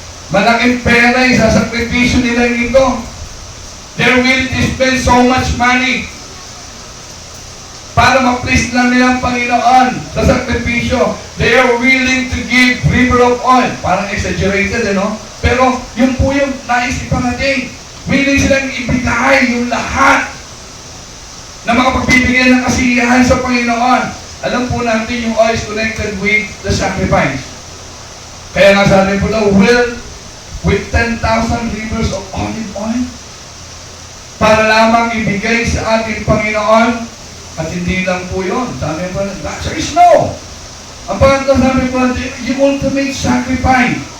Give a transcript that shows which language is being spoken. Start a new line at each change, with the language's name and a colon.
Filipino: Malaking pera yung sasakripisyo nila ito.
English: They're willing to spend so much money
Filipino: para ma-please lang nilang Panginoon sa sakripisyo.
English: They are willing to give river of oil.
Filipino: Parang exaggerated, no? Pero yung po yung naisipan natin. Willing silang ibigay yung lahat na makapagbibigay ng kasiyahan sa Panginoon. Alam po natin yung
English: oil is connected with the sacrifice.
Filipino: Kaya nga sabi po daw,
English: with 10,000 rivers of olive oil
Filipino: para lamang ibigay sa ating Panginoon. At hindi lang po yun. Sabi po,
English: there is no.
Filipino: Ang pangatlo sabi po, yung ultimate sacrifice.